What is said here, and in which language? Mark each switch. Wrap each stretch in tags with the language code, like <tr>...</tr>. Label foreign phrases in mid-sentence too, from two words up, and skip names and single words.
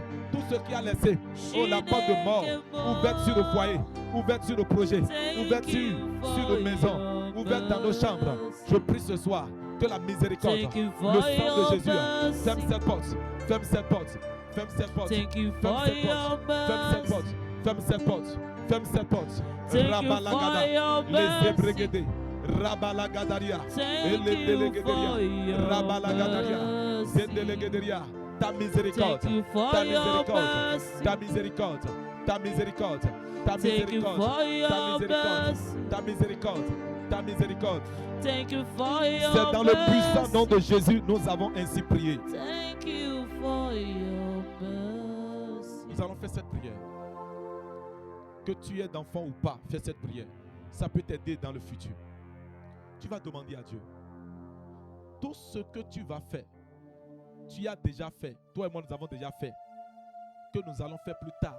<fr>Tout ce qui a laissé la porte de mort ouverte sur nos foyers, ouverte sur nos projets, ouverte sur nos maisons, ouverte dans nos chambres. Je prie ce soir que la miséricorde, le sang de Jésus ferme cette porte. Ferme cette porte. Ferme cette porte. Ferme cette porte. Ferme cette porte. Ferme cette porte. Rabalagada. Les Ebregede. Rabalagadaria. Eledelegederia. Rabalagadaria. Zendelegederia. Ta miséricorde. Ta miséricorde. Ta miséricorde. Ta miséricorde. Ta miséricorde. Ta miséricorde. Ta miséricorde.</fr> <en>Thank you for your</en> <fr>C'est dans le puissant nom de Jésus nous avons ainsi prié.</fr> <en>Thank you for your mercy.</en> <fr>Nous allons faire cette prière. Que tu aies d'enfant ou pas, fais cette prière. Ça peut t'aider dans le futur. Tu vas demander à Dieu. Tout ce que tu vas faire, tu as déjà fait. Toi et moi, nous avons déjà fait. Que nous allons faire plus tard.</fr>